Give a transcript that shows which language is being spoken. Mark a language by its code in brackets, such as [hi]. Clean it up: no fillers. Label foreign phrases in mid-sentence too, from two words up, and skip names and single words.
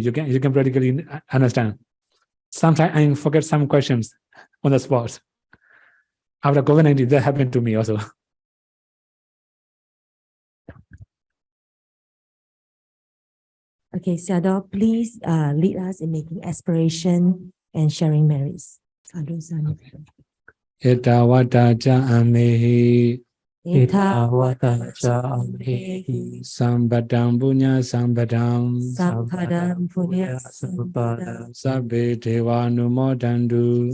[en] You can practically understand. Sometimes I forget some questions on the spot. After COVID-19, that happened to me also. Okay, Sayadaw, please lead us in making aspiration and sharing merits. [pi] Sadhu, sadhu. Ita wata cha amehi. Ita wata cha amehi. Sampadam punya sampadam. Sampadam punya sampadam. Sabbe deva numodantu.